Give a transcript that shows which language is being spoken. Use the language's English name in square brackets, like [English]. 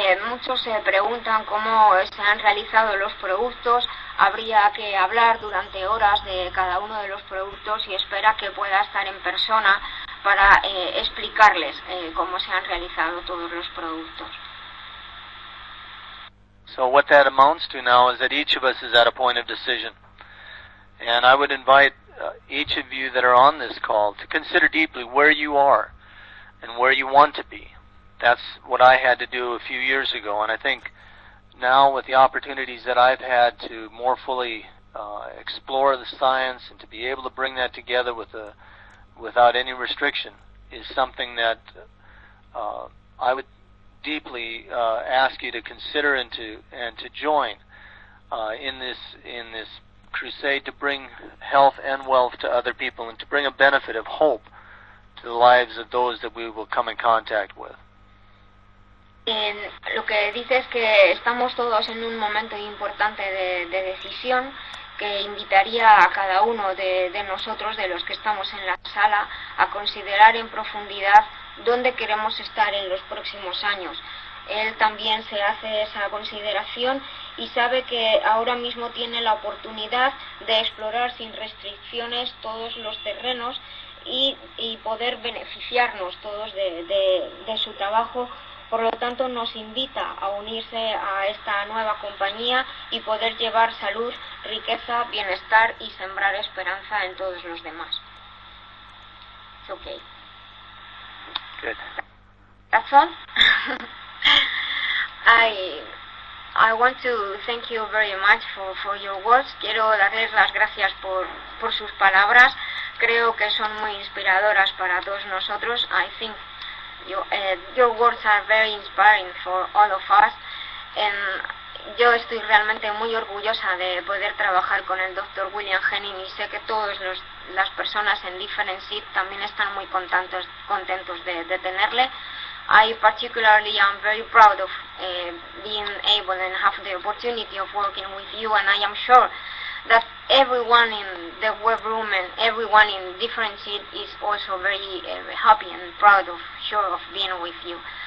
[Spanish] Muchos se preguntan cómo se han realizado los productos. Habría que hablar durante horas de cada uno de los productos y espera que pueda estar en persona para explicarles cómo se han realizado todos los productos. [English] So what that amounts to now is that each of us is at a point of decision. And I would invite each of you that are on this call to consider deeply where you are and where you want to be. That's what I had to do a few years ago, and I think now with the opportunities that I've had to more fully explore the science and to be able to bring that together without any restriction is something that I would deeply ask you to consider and to join in this crusade to bring health and wealth to other people and to bring a benefit of hope to the lives of those that we will come in contact with. [Spanish] En lo que dice es que estamos todos en un momento importante de decisión, que invitaría a cada uno de nosotros, de los que estamos en la sala, a considerar en profundidad dónde queremos estar en los próximos años. Él también se hace esa consideración y sabe que ahora mismo tiene la oportunidad de explorar sin restricciones todos los terrenos y poder beneficiarnos todos de su trabajo. Por lo tanto, nos invita a unirse a esta nueva compañía y poder llevar salud, riqueza, bienestar y sembrar esperanza en todos los demás. [English] It's okay. Good. That's all. I want to thank you very much for your words. [Spanish] Quiero darles las gracias por sus palabras. Creo que son muy inspiradoras para todos nosotros. [English] I think your words are very inspiring for all of us. [Spanish] And yo estoy realmente muy orgullosa de poder trabajar con el Dr. William Henning y sé que todas las personas en Different Seed también están muy contentos de tenerle. [English] I particularly am very proud of being able and have the opportunity of working with you, and I am sure that everyone in the web room and everyone in Different Seed is also very happy and proud of, sure of being with you.